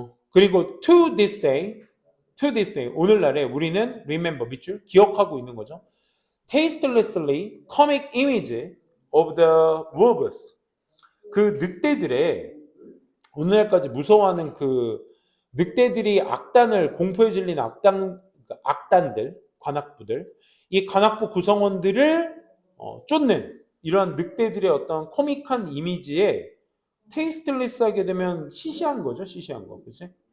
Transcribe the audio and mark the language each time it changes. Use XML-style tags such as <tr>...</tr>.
<ko>그리고</ko> <en>to this day,</en> <ko>오늘날에 우리는</ko> <en>remember,</en> <ko>밑줄, 기억하고 있는 거죠.</ko> <en>tastelessly comic image of the wolves.</en> <ko>그 늑대들의, 오늘날까지 무서워하는 그 늑대들이 공포에 질린 악단들, 관악부들, 이 관악부 구성원들을 쫓는 이런 늑대들의 어떤 코믹한 이미지에 테이스트리스 하게 되면 시시한 거죠. 시시한 거. 그치?</ko>